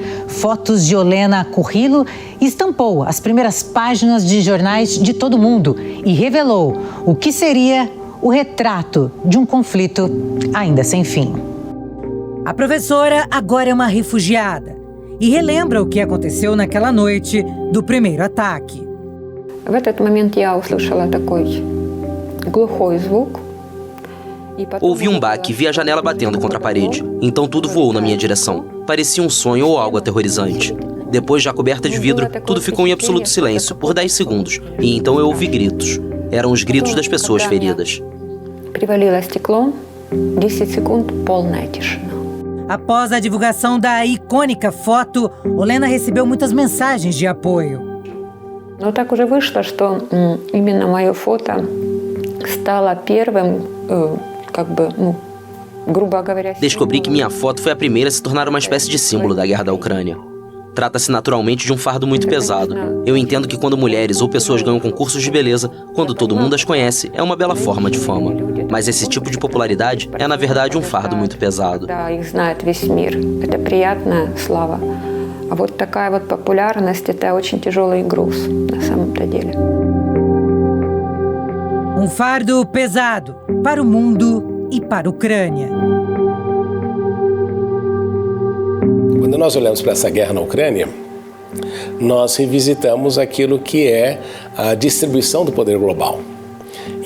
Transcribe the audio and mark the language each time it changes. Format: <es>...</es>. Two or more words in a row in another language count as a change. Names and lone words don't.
<pt>Fotos de Olena Kurilo estampou as primeiras páginas de jornais de todo o mundo e revelou o que seria o retrato de um conflito ainda sem fim. A professora agora é uma refugiada e relembra o que aconteceu naquela noite do primeiro ataque.</pt> <ru>В этот момент я услышала такой глухой звук.</ru> <pt>Ouvi um baque e vi a janela batendo contra a parede. Então tudo voou na minha direção. Parecia um sonho ou algo aterrorizante. Depois, já coberta de vidro, tudo ficou em absoluto silêncio por 10 segundos. E então eu ouvi gritos. Eram os gritos das pessoas feridas.</pt> <ru>Привалило стекло, 10 секунд, полная тишина.</ru> <pt>Após a divulgação da icônica foto, Olena recebeu muitas mensagens de apoio.</pt> <ru>Но так уже вышло, что именно мое фото стало первым, грубо говоря...</ru> <pt>Descobri que minha foto foi a primeira a se tornar uma espécie de símbolo da guerra da Ucrânia. Trata-se naturalmente de um fardo muito pesado. Eu entendo que quando mulheres ou pessoas ganham concursos de beleza, quando todo mundo as conhece, é uma bela forma de fama. Mas esse tipo de popularidade é, na verdade, um fardo muito pesado.</pt> <ru>А вот такая вот популярность – это очень тяжелый груз, на самом-то деле.</ru> <pt>Um fardo pesado para o mundo e para a Ucrânia. Quando nós olhamos para essa guerra na Ucrânia, nós revisitamos aquilo que é a distribuição do poder global.</pt>